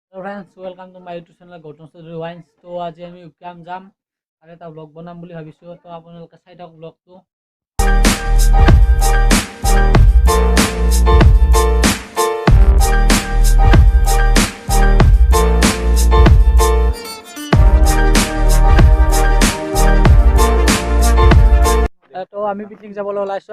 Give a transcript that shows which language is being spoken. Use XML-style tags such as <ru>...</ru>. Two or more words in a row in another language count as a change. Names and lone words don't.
<en>friends welcome to my YouTube channel गौतम चौधरी वाइन्स।</en> <as>তো আজি আমি উকিয়াম যাম আৰু এটা ব্লগ বনাম বুলি ভাবিছোঁ। তো আপোনালোকে চাই থাকক ব্লগটো। তো আমি পিকনিক যাবলৈ ওলাইছোঁ।</as>